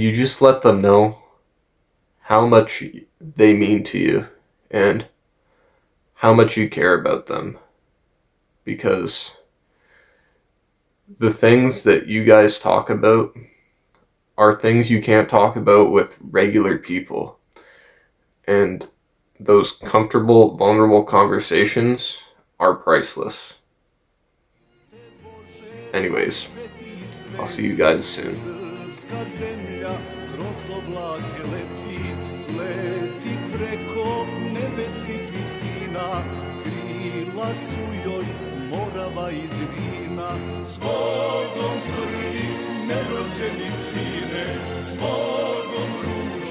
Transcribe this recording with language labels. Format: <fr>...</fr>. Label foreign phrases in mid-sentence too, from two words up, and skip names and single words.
<en>you just let them know how much they mean to you and how much you care about them, because the things that you guys talk about are things you can't talk about with regular people, and those comfortable, vulnerable conversations are priceless. Anyways, I'll see you guys soon.</en> <sr>Krila su joj Morava i Drina, s Bogom prvi nerođeni sine, s Bogom</sr>